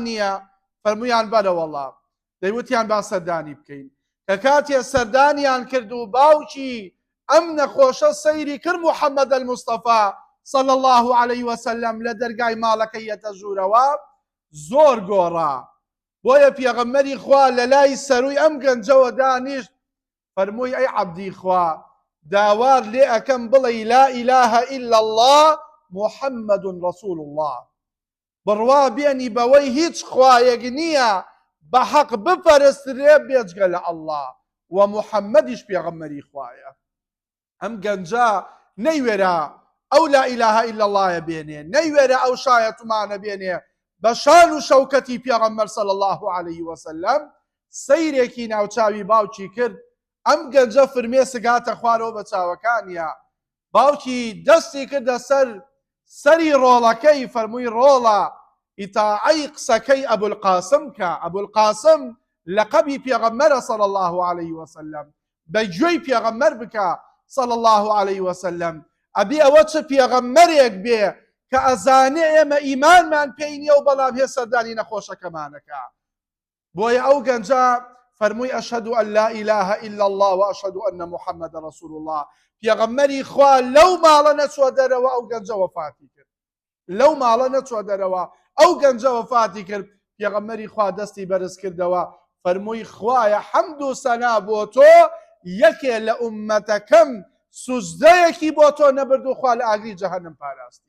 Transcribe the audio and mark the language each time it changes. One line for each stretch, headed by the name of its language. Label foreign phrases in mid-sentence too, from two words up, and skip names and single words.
Central Kurdish: نییە فەرموویان بەرە وەڵڵا دەیوتیان با سەردانی بکەین کە کاتێ سەردانیان کرد و باوکی ئەم نەخۆشە سەیری کرد محەممەد المستەفا
Arabic: صلی الله عليه وسلم
Central Kurdish: لە دەرگای ماڵەکەی یەتە ژوورەوە زۆر گۆڕا بۆیە پێغەمبەری خوا لە لای سەرووی ئەم گەنجەوە دانیشت فەرمووی ئەی عەبدی خوا داوار لێ ئەکەم بڵێ
Arabic: لا إله إلا الله محەممەد رەسوول الله
Central Kurdish: بڕوا بێنی بەوەی هیچ خوایەک نییە بە حەق بپەرسترێ بێجگە لە ئەڵڵا و محەممەدیش پێغەمبەری خوایە ئەم گەنجە نەیوێرە ئەو
Arabic: لا إله إلا الله
Central Kurdish: بێنێ نەیوێرە ئەو شایەتمانە بێنێ بە شان و شەوکەتی پێغەمبەر
Arabic: صلی الله عليه وسلم
Central Kurdish: سەیرێکی ناوچاوی باوکی کرد ئەم گەنجە فرمێسک هاتە خوارەوە بە چاوەکانیە باوکی دەستی کردە سەری ڕۆڵەکەی فەرمووی ڕۆڵە ئیتاعەی قسەکەی ئەبولقاسم کە ئەبولقاسم لەقەبی پێغەمبەرە
Arabic: صلی الله عليه وسلم
Central Kurdish: بەگوێی پێغەمبەر بکە
Arabic: صلی الله عليه وسلم
Central Kurdish: ئەبێ ئەوە چ پێغەمبەرێک بێ کە ئەزانێ ئێمە ئیمانمان پێی نییە و بەڵام هێ سەردانی نەخۆشەکەمانەکە بۆیە ئەو گەنجە فەرمووی
Arabic: ئەشهەدو ئەن لا إله إلا الله وأشهدو أن محمد رسول الله
Central Kurdish: پێغەمبەری خوا لەو ماڵە نەچوە دەرەوە ئەو گەنجە وەفاتی کرد لەو ماڵە نەچوە دەرەوە ئەو گەنجە وەفاتی کرد پێغەمبەری خوا دەستی بەرز کردەوە فەرمووی خوایە حەمد و سەنا بۆ تۆ یەکێ لە ئوممەتەکەم سوزدەیەکی بۆ تۆ نەبرد و خوا لە ئاگری جەهەنەم پاراستی